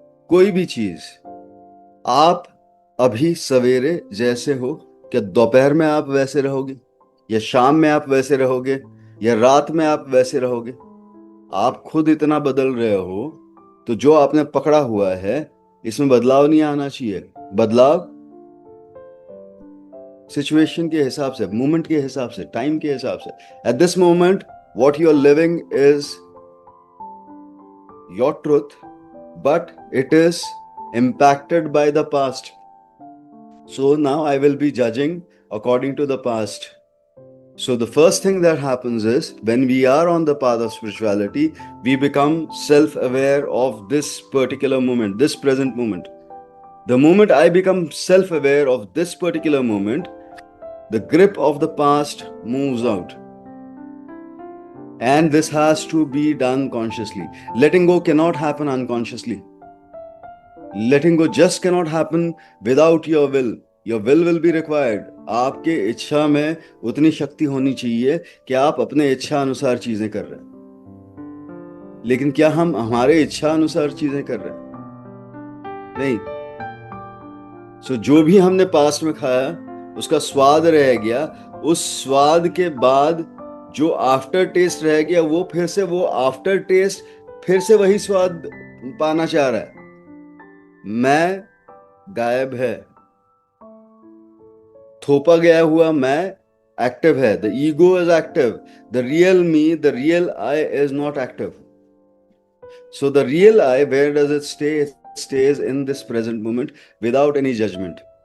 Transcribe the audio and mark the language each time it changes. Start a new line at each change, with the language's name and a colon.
Hindi: कोई भी चीज, आप अभी सवेरे जैसे हो, क्या दोपहर में आप वैसे रहोगे, या शाम में आप वैसे रहोगे, या रात में आप वैसे रहोगे? आप खुद इतना बदल रहे हो, तो जो आपने पकड़ा हुआ है इसमें बदलाव नहीं आना चाहिए। बदलाव सिचुएशन के हिसाब से, मोमेंट के हिसाब से, टाइम के हिसाब से।
English: At this moment what you are living is your truth, but it is impacted by the past. So now I will be judging according to the past. So the first thing that happens is, when we are on the path of spirituality, we become self-aware of this particular moment, this present moment. The moment I become self-aware of this particular moment, the grip of the past moves out. And this has to be done consciously. Letting go cannot happen unconsciously. Letting go just cannot happen without your will. Your will be required.
Hindi: आपके इच्छा में उतनी शक्ति होनी चाहिए कि आप अपने इच्छा अनुसार चीजें कर रहे हैं। लेकिन क्या हम हमारे इच्छा अनुसार चीजें कर रहे हैं? नहीं। सो जो भी हमने पास्ट में खाया उसका स्वाद रह गया, उस स्वाद के बाद जो आफ्टर टेस्ट रह गया, वो फिर से वो आफ्टर टेस्ट फिर से वही स्वाद पाना चाह रहा है। मैं गायब है, थोपा गया हुआ मैं एक्टिव है।
English: The ego is active, the real me, the real I is not active. So the real I, where does it stay? It stays in this present moment without any judgment.